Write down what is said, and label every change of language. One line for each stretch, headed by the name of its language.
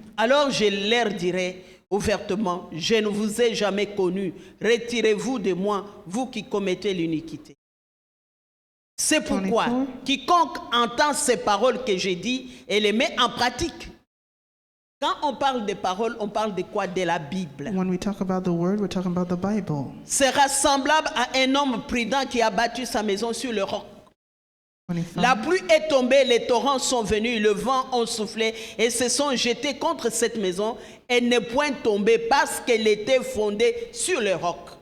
French: Alors je leur dirai ouvertement, je ne vous ai jamais connu. Retirez-vous de moi, vous qui commettez l'iniquité. C'est pourquoi 24. quiconque entend ces paroles que j'ai dites et les met en pratique Quand on parle des paroles, on parle de quoi? De la Bible.
English: When we talk about the word, we're talking about the Bible.
French: Sera semblable à un homme prudent qui a bâti sa maison sur le roc. 25. La pluie est tombée, les torrents sont venus, le vent a soufflé et se sont jetés contre cette maison. Elle n'est point tombée parce qu'elle était fondée sur le roc.